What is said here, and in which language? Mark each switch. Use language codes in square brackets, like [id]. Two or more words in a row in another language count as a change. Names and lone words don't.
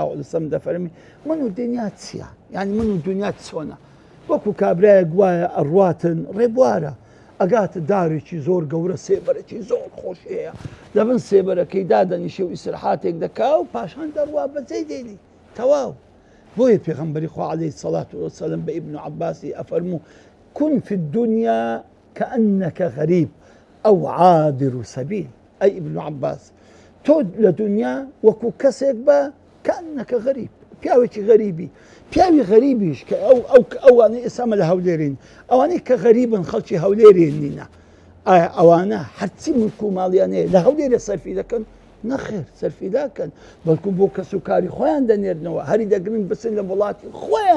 [ar] عليه وسلم [ckb] دەفەرمی من و دنیا چییە یعنی من و دنیا چۆنە وەکو کابرایەک وایە ئەڕواتن ڕێبوارە ئەگاتە دارێکی زۆر گەورە سێبەرێکی زۆر خۆش هەیە لەبن سێبەرەکەی دادەنیشێ و ئیسراحاتێک دەکا و پاشان دەڕوا بەجێی دێنی تەواو بۆیە پێغەمبەری خوا [ar] عەلەیهی سەڵات وەسەلام [ckb] بە ئیبن عەباسی ئەفەرموو [ar] كن في الدنيا كأنك غريب أو عابر سبيل أي ابن عباس [ckb] تۆ لە دنیا وەکو کەسێک بە کەئەنەکە غەریب پیاوێکی غەریبی پیاوی غەریبیش کە ئەوانەی ئێسامە لە هەولێرین ئەوانەی کە غەریبن خەڵکی هەولێرێن نینە ئایا ئەوانە هەرچی ملک و ماڵیانەیە لە هەولێرە سەرفی دەکەن نەخێر سەرفی داکەن بەڵکو بۆ کەس و کاری خۆیان دەنێرنەوە هەری دەگرن بچن لە وڵاتی خۆیان